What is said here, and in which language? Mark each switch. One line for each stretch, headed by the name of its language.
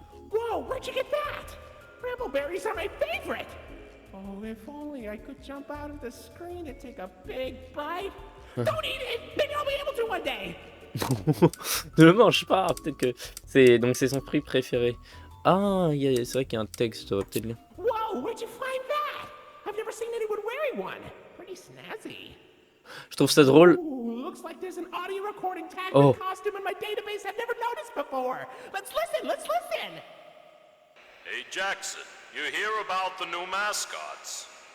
English: Whoa, where'd you get that? Brambleberries are my favorite. Oh, if only I could jump out of the screen and take a big bite. Don't eat it. Maybe I'll be able to one day.
French: Ne le mange pas, peut-être que c'est son fruit préféré. Ah, c'est vrai qu'il y a un texte, ça va peut-être lire.
English: Whoa, where'd you find that? I've never seen anyone wearing one. Pretty snazzy.
French: Je trouve ça drôle.
English: Ooh, looks like there's an audio recording tag Oh. with costume in my database I've never noticed before. Let's listen. Hey, Jackson, you hear about the new mascots?